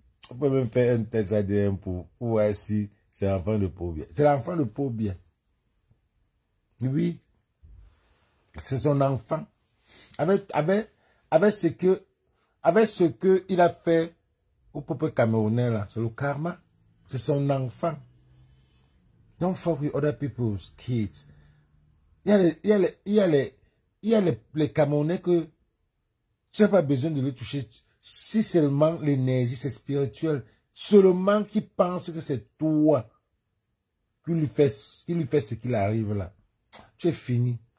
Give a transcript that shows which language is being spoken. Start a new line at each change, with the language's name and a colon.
French: On peut même faire un test ADN pour voir si c'est l'enfant de Pobia. C'est l'enfant de Pobia. Oui. C'est son enfant. Avec ce que il a fait au peuple camerounais là. C'est le karma. C'est son enfant.
English: Don't fuck with other people's kids.
French: Il y a les Camerounais que tu n'as pas besoin de les toucher. Si seulement l'énergie, c'est spirituel. Seulement qui pense que c'est toi qui lui fait ce qu'il arrive là. Tu es fini.